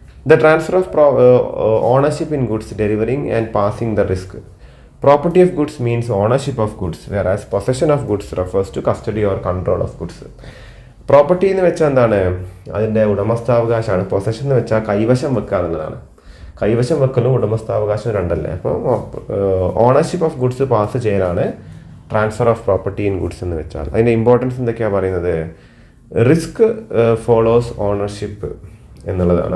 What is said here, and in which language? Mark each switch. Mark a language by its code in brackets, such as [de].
[en] The transfer of ownership in goods delivering and passing the risk. Property of goods means ownership of goods, whereas possession of goods refers to custody or control of goods. [ml] Property എന്ന് വെച്ചാൽ എന്താണ്? അതിൻ്റെ ഉടമസ്ഥാവകാശമാണ്. Possession എന്ന് വെച്ചാൽ കൈവശം വെക്കുക എന്നുള്ളതാണ്. കൈവശം വെക്കലും ഉടമസ്ഥാവകാശം രണ്ടല്ലേ. അപ്പോൾ ഓണർഷിപ്പ് ഓഫ് ഗുഡ്സ് പാസ് ചെയ്യലാണ് transfer of property in goods എന്ന് വെച്ചാൽ. അതിൻ്റെ ഇമ്പോർട്ടൻസ് എന്തൊക്കെയാണ് പറയുന്നത്? [en] risk follows ownership [ml] എന്നുള്ളതാണ്.